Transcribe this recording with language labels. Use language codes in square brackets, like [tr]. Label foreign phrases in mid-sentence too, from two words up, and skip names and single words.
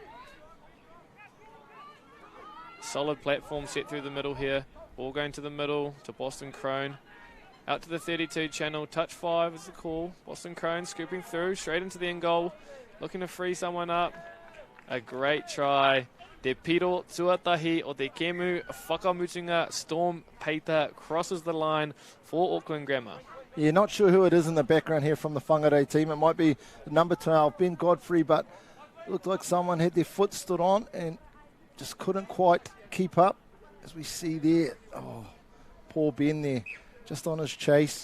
[en] Solid platform set through the middle here. Ball going to the middle to Boston Crone. Out to the 32 channel. Touch 5 is the call. Boston Crone scooping through straight into the end goal. Looking to free someone up. A great try. [mi] Te piro tuatahi o te kemu whakamutunga Storm Peita [en] crosses the line for Auckland Grammar. Yeah, not sure who it is in the background here from the Whangarei team. It might be number 12, Ben Godfrey, but it looked like someone had their foot stood on and just couldn't quite keep up. As we see there, oh, poor Ben there, just on his chase.